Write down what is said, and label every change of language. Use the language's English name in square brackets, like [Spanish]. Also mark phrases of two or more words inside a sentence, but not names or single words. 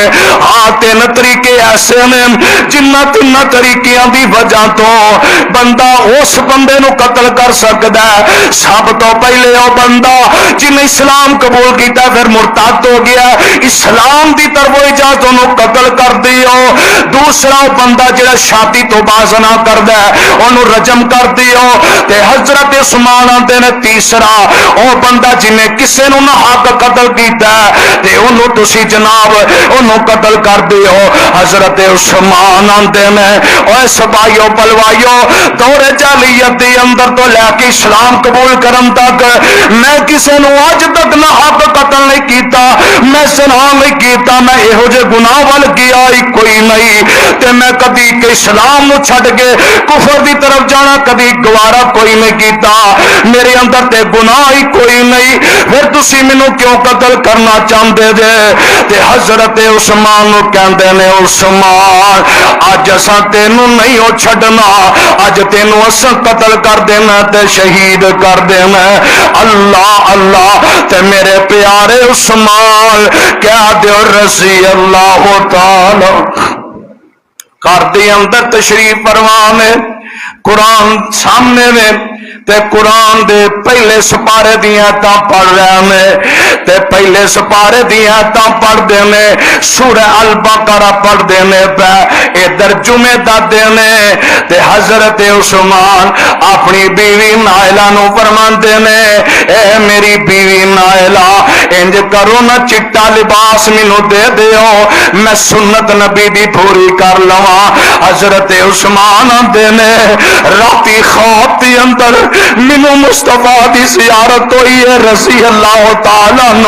[Punjabi] ہاں 3 طریقے ایسے نے جنہ 3 طریقیاں دی وجہ تو بندہ اس بندے نو قتل کر سکتا ہے۔ سب تو پہلے وہ بندہ جن اسلام قبول کیتا پھر مرتد ہو گیا، اسلام دی طرف اجازت انہوں قتل کر دیو۔ دوسرا بندہ جڑا شادی تو باز نہ کردا ہے انہوں رجم کر دیو۔ تے حضرت عثمان آندے نے تیسرا وہ بندہ جنہیں کسے نو نہ حق قتل کیتا ہے تے انہوں تسی جناب انہوں قتل کر دیو۔ حضرت عثمان آندے نے اوے سبائیو بلوائیو دور جاہلیت دے اندر تو لے کے اسلام قبول کرن تک میں کسے نو اج تک نہ حق قتل نہیں کیتا، میں زنا نہیں کیتا، میں یہو جے گناہ ول گیا ہی کوئی نہیں، تے میں کبھی کہ اسلام نو چھڈ کے کفر دی طرف جانا کبھی گوارا کوئی نہیں کیتا، میرے اندر تے گناہ ہی کوئی نہیں، پھر تسی مینوں کیوں قتل کرنا چاہندے جے؟ تے حضرت عثمان نو کہندے نے عثمان اج اساں تینوں نہیں او چھڈنا، اج تینوں اساں قتل کر دینا تے شہید کر دینا۔ اللہ اللہ تے میرے پیارے عثمان کہہ دیو [Arabic] رضی اللہ تعالی [Punjabi] کر دی اندر تشریف فرمانے، قرآن سامنے میں تے قرآن دے پہلے سپارے دیاں آیتاں پڑھ رہے ہیں تے پہلے سپارے دیاں آیتاں پڑھ دینے، سورہ البقرہ پڑھ دینے پہ ادھر جمعہ دا دینے تے حضرت عثمان اپنی بیوی نائلہ نو فرمان دینے اے میری بیوی نائلہ اینج کرو نا چٹا لباس مینوں دے دیو، میں سنت نبی دی پوری کر لواں. حضرت عثمان آندے نے راتی خواب دے اندر مینوں مصطفیٰ دی زیارت ہوئی ہے [Arabic] رضی اللہ تعالیٰ [Punjabi] नो।